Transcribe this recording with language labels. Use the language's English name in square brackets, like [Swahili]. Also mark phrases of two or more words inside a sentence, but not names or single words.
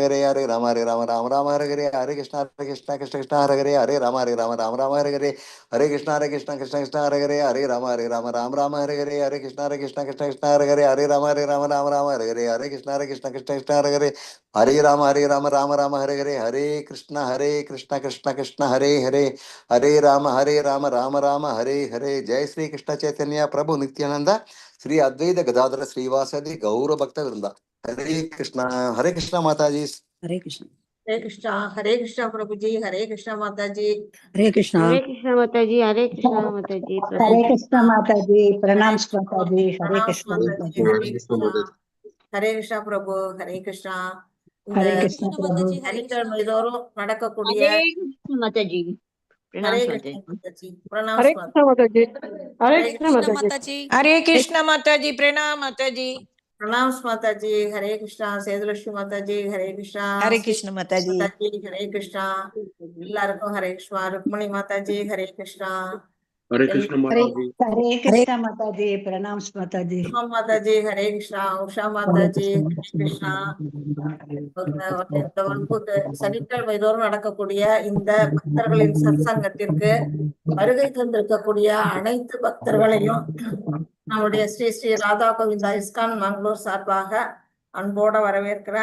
[Hindi] हरे कृष्ण कृष्ण हरे कृष्ण कृष्ण हरे कृष्ण कृष्ण हरे कृष्ण कृष्ण हरे कृष्ण कृष्ण कृष्ण हरे राम राम हरे जय श्री कृष्ण चैतन्य प्रभु नित्यानंद श्री अद्वैत गदाधर श्रीवासदि गौर भक्त वृंदा हरे कृष्णा माता जी हरे कृष्ण। हरे कृष्णा प्रभु जी, हरे कृष्णा माता जी, हरे कृष्णा माता जी, हरे कृष्णा माता जी, हरे कृष्णा माता जी, प्रणाम माता जी, हरे प्रणाम कृष्णा माता जी, माता हरे कृष्णा, हरे कृष्णा प्रभु, हरे कृष्णा. [Tamil] இந்த [Hindi] हरे कृष्णा प्रभु [Tamil] சனிக்கிழமை தோறும் நடக்கக்கூடிய [Hindi] हरे कृष्णा माता जी, प्रणाम हरे माता कृष्णा जी. माता जी, प्रणाम हरे माता कृष्णा माता जी, हरे हरे कृष्णा माता जी, हरे कृष्ण माता जी, प्रणाम माता जी. प्रणाम माता जी, हरे कृष्णा சேதுலட்சுமி माता जी, हरे कृष्णा हरे कृष्ण माता जी. माता जी, हरे कृष्णा [Tamil] எல்லாருக்கும் ஹரே கிருஷ்ணா. ருக்மணி மாதா ஜி, [Hindi] हरे कृष्णा. हरे कृष्ण हरे माता जी. हरे कृष्णा माता जी, प्रणाम माता जी. उषा माता जी, हरे कृष्णा. उषा माता जी, हरे कृष्णा. [Tamil] இந்த வகுப்புக்கு சனிக்கிழமை தோறும் நடக்கக்கூடிய இந்த பக்தர்களின் சத்சங்கத்திற்கு வருகை தந்திருக்கக்கூடிய அனைத்து பக்தர்களையும் நம்முடைய ஸ்ரீ ஸ்ரீ ராதா கோவிந்தா இஸ்கான் மங்களூர் சார்பாக அன்போட வரவேற்கிறேன்.